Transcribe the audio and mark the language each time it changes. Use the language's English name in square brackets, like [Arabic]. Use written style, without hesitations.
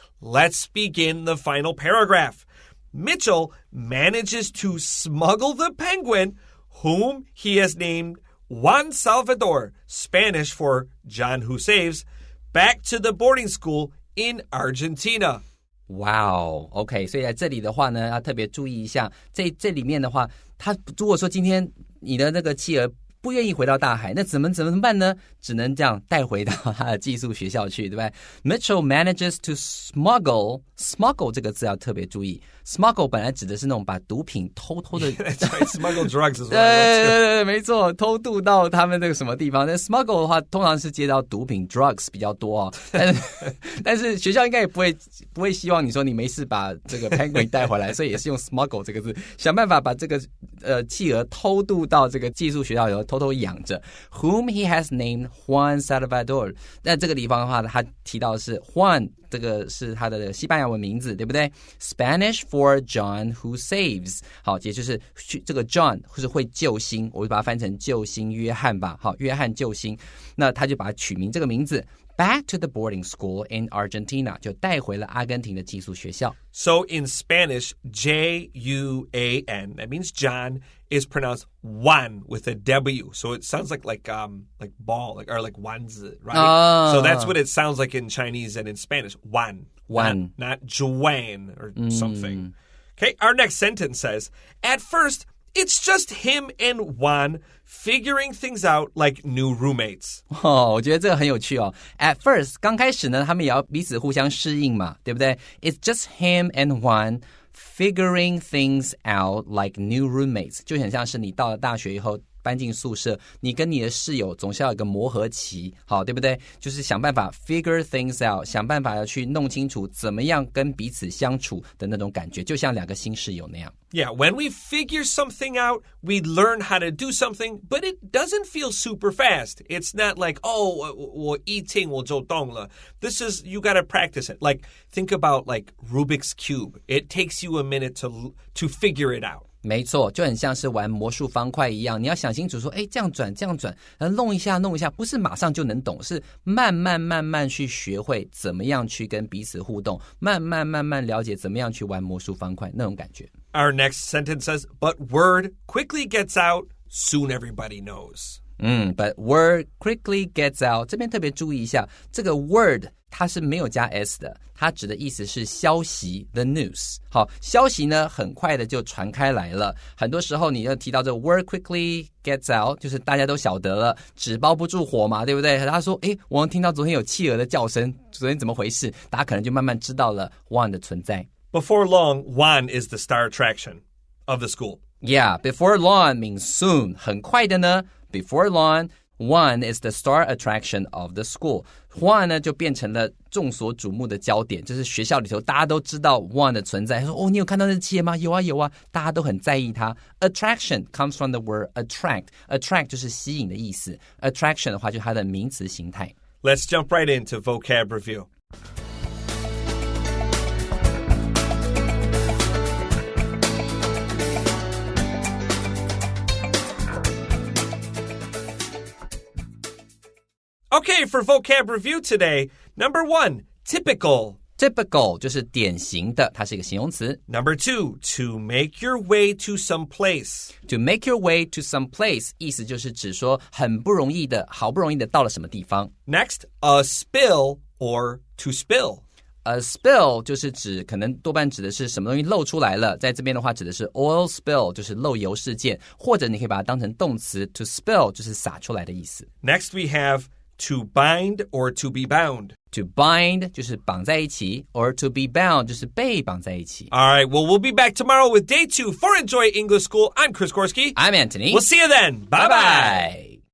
[English] Let's begin the final paragraph. Mitchell manages to smuggle the penguin, whom he has named Juan Salvador, Spanish for John Who Saves, back to the boarding school in Argentina. [Chinese] Wow, OK, 所以在这里的话呢，要特别注意一下，这里面的话，他如果说今天你的那个企鹅不愿意回到大海，那怎么办呢？只能这样带回到他的寄宿学校去，对不对？ [English] Mitchell manages to smuggle [Chinese] 这个字要特别注意 smuggle 本来指的是那种把毒品偷的 [English] That's right, smuggle drugs as well. [Chinese] 对，没错，偷渡到他们那个什么地方。但 smuggle 的话通常是接到毒品 drugs 比较多哦，但是学校应该也不会希望你说你没事把这个 penguin 带回来，所以也是用 smuggle 这个字，想办法把这个企鹅偷渡到这个寄宿学校以后偷偷养着。 [English] Whom he has named Juan Salvador. [Chinese] 那这个地方的话，他提到的是 Juan， 这个是他的西班牙文名字，对不对？ [English] Spanish for John Who Saves. [Chinese] 好，也就是这个 John 是会救星，我就把它翻成救星约翰吧。好，约翰救星，那他就把它取名这个名字。 [English] Back to the boarding school in Argentina [Chinese] 就带回了阿根廷的寄宿学校。 [English] So in Spanish, J-U-A-N, that means John, is pronounced Juan with a W. So it sounds like ball, or like 丸子, right? So that's what it sounds like in Chinese and in Spanish. Juan. Not Joanne or something. Okay, our next sentence says, at first, it's just him and Juan figuring things out like new roommates. [Chinese] 我觉得这个很有趣哦。 [English] At first, [Chinese] 刚开始呢，他们也要彼此互相适应嘛，对不对？ [English] It's just him and Juan figuring things out like new roommates. [Chinese] 就很像是你到了大学以后搬进宿舍，你跟你的室友总是要有个磨合期，好，对不对？就是想办法 [English] figure things out， [Chinese] 想办法要去弄清楚怎么样跟彼此相处的那种感觉，就像两个新室友那样。 [English] Yeah, when we figure something out, we learn how to do something, but it doesn't feel super fast. It's not like, [Chinese] 我一听我就懂了. [English] This is, you got to practice it. Like, think about like Rubik's Cube. It takes you a minute to figure it out. [Chinese] 没错，就很像是玩魔术方块一样，你要想清楚说，这样转，然后弄一下，不是马上就能懂，是慢慢去学会怎么样去跟彼此互动，慢慢了解怎么样去玩魔术方块那种感觉。 [English] Our next sentence says, but word quickly gets out, soon everybody knows. But word quickly gets out. [Chinese] 这边特别注意一下，这个 word 它是没有加 s 的，它指的意思是消息 [English] the news. [Chinese] 好，消息呢很快的就传开来了。很多时候你要提到这个 [English] word quickly gets out， [Chinese] 就是大家都晓得了，纸包不住火嘛，对不对？他说，我听到昨天有企鹅的叫声，昨天怎么回事？大家可能就慢慢知道了 Juan 的存在。 [English] Before long, Juan is the star attraction. of the school. Yeah, before long means soon. [Chinese] 很快的呢 [English] before long.One is the star attraction of the school. [Chinese] One 呢就变成了众所瞩目的焦点，就是学校里头大家都知道 One 的存在。他说：“哦，你有看到那企鹅吗？有啊，有啊。” 大家都很在意它。 [English] Attraction comes from the word attract. [Chinese] Attract 就是吸引的意思。Attraction 的话就是它的名词形态。 [English] Let's jump right into vocab review.Okay, for vocab review today, number 1, typical. [Chinese] Typical 就是典型的，它是一个形容词。 [English] Number 2, to make your way to some place. To make your way to some place [Chinese] 意思就是指说很不容易的，好不容易的到了什么地方。 [English] Next, a spill or to spill.A [Chinese] spill 就是指可能多半指的是什么东西漏出来了，在这边的话指的是 oil spill 就是漏油事件，或者你可以把它当成动词 to spill 就是洒出来的意思。 [English] Next we have to bind or to be bound. To bind [Chinese] 就是绑在一起 [English] or to be bound [Chinese] 就是被绑在一起。 [English] All right, well, we'll be back tomorrow with day 2 for Enjoy English School. I'm Chris Gorski. I'm Antony. We'll see you then. Bye-bye.